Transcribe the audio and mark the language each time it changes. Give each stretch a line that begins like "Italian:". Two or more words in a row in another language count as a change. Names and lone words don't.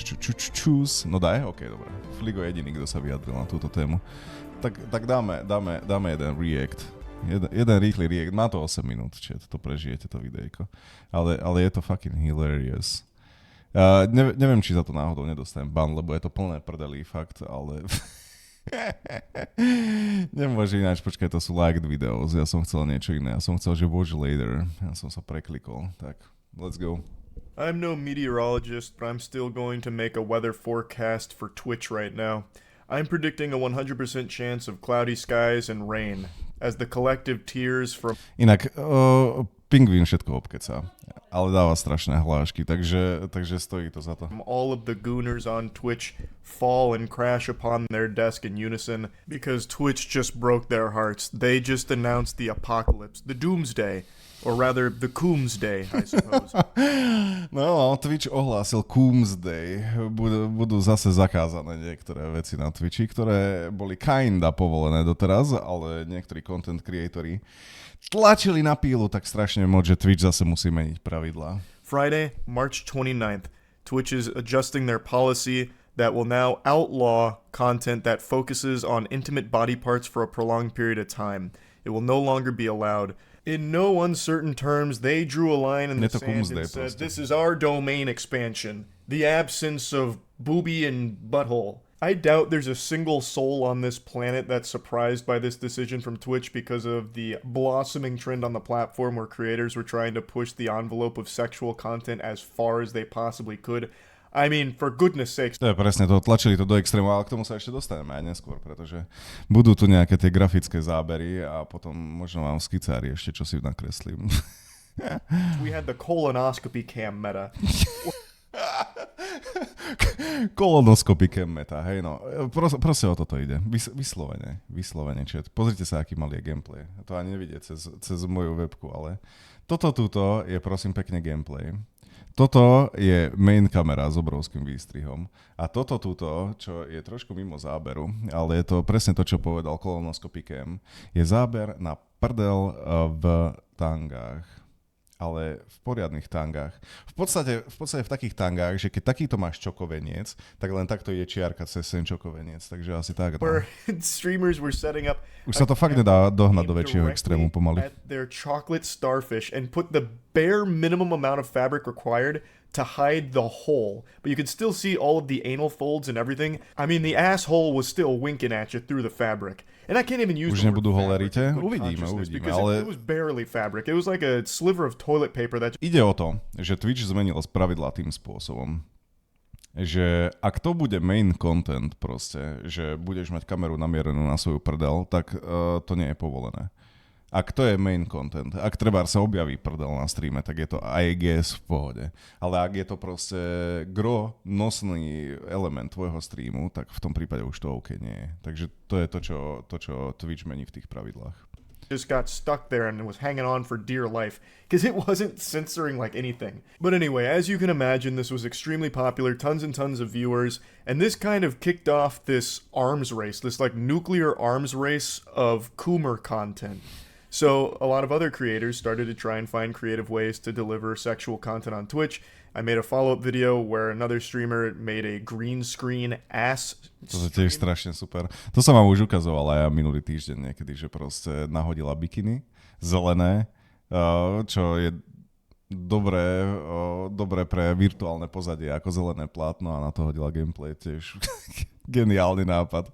Slovak: choose. No daj, ok, dobre. Fligo je jediný, kto sa vyjadril na túto tému. Tak dáme jeden react. Jeden rýchly react. Má to 8 minút, čiže to prežijete to videjko. Ale je to
English: fucking hilarious.
Slovak: Neviem, či za to náhodou nedostanem ban, lebo je to plné prdelí, fakt, ale... Nemôžem ináč, počkaj, to sú
English: liked videos.
Slovak: Ja som chcel niečo iné. Ja som chcel, že
English: watch later.
Slovak: Ja som sa preklikol. Tak,
English: let's go. I'm no meteorologist, but I'm still going to make a weather forecast for Twitch right now. I'm predicting a 100% chance of cloudy skies and rain, as the collective tears from...
Slovak: Inak, pingvín všetko obkecá, ale dáva strašné hlášky, takže stojí to za to.
English: All of the gooners on Twitch fall and crash upon their desk in unison because Twitch just broke their hearts. They just announced the apocalypse, the doomsday. Or rather, the Coomsday, I suppose.
Slovak: No, Twitch ohlásil Coomsday. Budú zase zakázané niektoré veci na Twitchi, ktoré boli kinda povolené doteraz, ale niektorí content creatori tlačili na pílu tak strašne moc, že Twitch zase musí meniť pravidlá.
English: Friday, March 29th, Twitch is adjusting their policy that will now outlaw content that focuses on intimate body parts for a prolonged period of time. It will no longer be allowed. In no uncertain terms, they drew a line in the sand and said, this is our domain expansion. The absence of booby and butthole. I doubt there's a single soul on this planet that's surprised by this decision from Twitch because of the blossoming trend on the platform where creators were trying to push the envelope of sexual content as far as they possibly could. I mean, for goodness sakes.
Slovak: To je presne to, tlačili to do extrému, ale k tomu sa ešte dostaneme aj neskôr, pretože budú tu nejaké tie grafické zábery a potom možno vám skicári ešte čo si nakreslím.
English: We had the colonoscopy cam meta. Kolonoskopy cam meta,
Slovak: hej no. Proste o toto ide. Vyslovene. Čiže pozrite sa, aký malý je gameplay. To ani nevidieť cez moju webku, ale toto je prosím pekne gameplay. Toto je main kamera s obrovským výstrihom a toto, čo je trošku mimo záberu, ale je to presne to, čo povedal Colonoscopy Cam, je záber na prdel v tangách, ale v poriadnych tangách. V podstate v takých tangách, že keď takýto máš čokoveniec, tak len takto je čiarka cez ten čokoveniec, takže asi tak. No.
English: Streamers were setting up.
Slovak: Už sa to fakt nedá dohnať do väčšieho extrému pomaly.
English: At their chocolate starfish and put the bare minimum amount of fabric required to hide the hole, but you could still see all of the anal folds and everything. I mean, the asshole was still winking at you through the fabric. And I can't even use
Slovak: Už
English: the
Slovak: nebudú
English: word holerite?
Slovak: Uvidíme, ale...
English: It was barely fabric. It was like a sliver of toilet paper that...
Slovak: Ide o to, že Twitch zmenil pravidlá tým spôsobom, že ak to bude
English: main content
Slovak: proste, že budeš mať kameru namierenú na svoju prdel, tak to nie je povolené. Ak to je
English: main content,
Slovak: ak trebár sa objaví prdel na streame, tak je to
English: I guess
Slovak: v pohode. Ale ak je to proste nosný element tvojho streamu, tak v tom prípade už to OK nie je. Takže to je to, čo Twitch mení v tých pravidlách.
English: Just got stuck there and was hanging on for dear life because it wasn't censoring like anything. But anyway, as you can imagine, this was extremely popular, tons and tons of viewers, and this kind of kicked off this arms race, this like nuclear arms race of Coomer content. So a lot of other creators started to try and find creative ways to deliver sexual content on Twitch. I made a follow-up video where another streamer made a green screen ass stream.
Slovak: To je tiež strašne super. To som vám už ukazoval aj ja minulý týždeň niekedy, že proste nahodila bikiny zelené, čo je dobré pre virtuálne pozadie ako zelené plátno a na to hodila gameplay tiež. Geniálny nápad.